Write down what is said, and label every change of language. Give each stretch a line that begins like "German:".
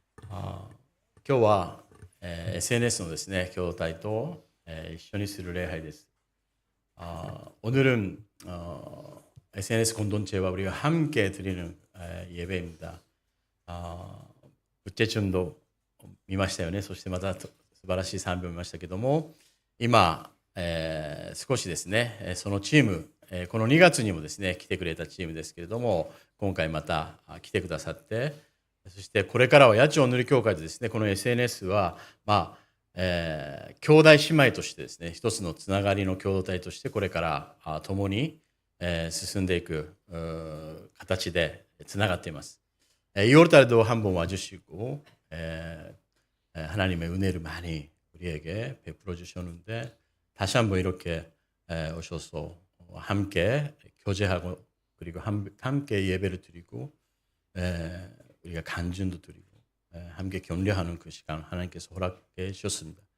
Japanese: 今日は、SNS のですね、共同体と、一緒にする礼拝です.
Korean: 오늘은 SNS 공동체와 우리가 함께 드리는 예배입니다.
Japanese: ブッチェチュンド見ましたよね。そしてまた素晴らしい賛美を見ましたけども、今、少しですね、そのチーム、この2月にもですね来てくれたチームですけれども、今回また来てくださって、そしてこれからは八千代塗り教会でですね、この SNS は兄弟姉妹としてですね、一つのつながりの共同体としてこれから共に進んでいく形でつながっています.
Korean: 2월 달에도 한번 와주시고 하나님의 은혜를 많이 우리에게 베풀어 주셨는데 다시 한번 이렇게 오셔서 함께 교제하고 그리고 함께 예배를 드리고 우리가 간증도 드리고 함께 격려하는 그 시간 하나님께서 허락해 주셨습니다.